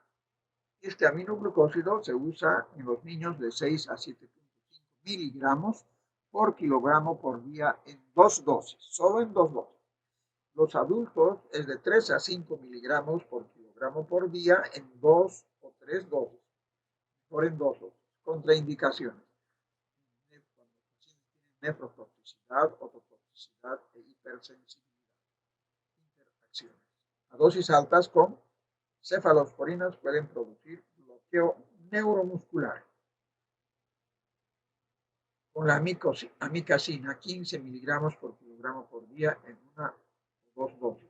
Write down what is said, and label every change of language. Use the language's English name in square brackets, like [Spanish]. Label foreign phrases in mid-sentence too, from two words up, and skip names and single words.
[Spanish] Este aminoglucósido se usa en los niños de 6 a 7,5 miligramos por kilogramo por día en 2 dosis, solo en 2 dosis. Los adultos es de 3 a 5 miligramos por kilogramo por día en 2 o 3 dosis, por en 2 dosis. Contraindicaciones: nefrotoxicidad, ototoxicidad e hipersensibilidad. Interacciones: a dosis altas con cefalosporinas pueden producir bloqueo neuromuscular. Con la amicacina, 15 miligramos por kilogramo por día en 1 o 2 dosis.